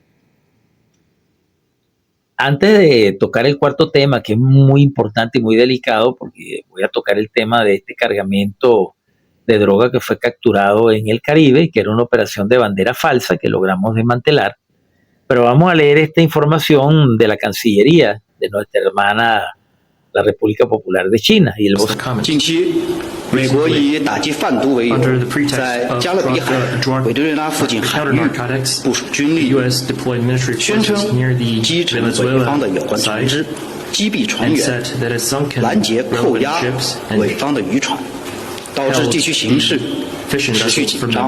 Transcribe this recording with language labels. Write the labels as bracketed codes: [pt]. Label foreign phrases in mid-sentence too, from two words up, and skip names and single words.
[es] Antes de tocar el cuarto tema, que es muy importante y muy delicado, porque voy a tocar el tema de este cargamento de droga que fue capturado en el Caribe, que era una operación de bandera falsa que logramos desmantelar, pero vamos a leer esta información de la Cancillería de nuestra hermana, la República Popular de China. Y el voz... [zh] 近期，美国以打击贩毒为由，在加勒比海、委内瑞拉附近海域部署军力，宣称击沉伪方的有关船只，击毙船员，拦截扣押伪方的渔船，导致地区形势持续紧张。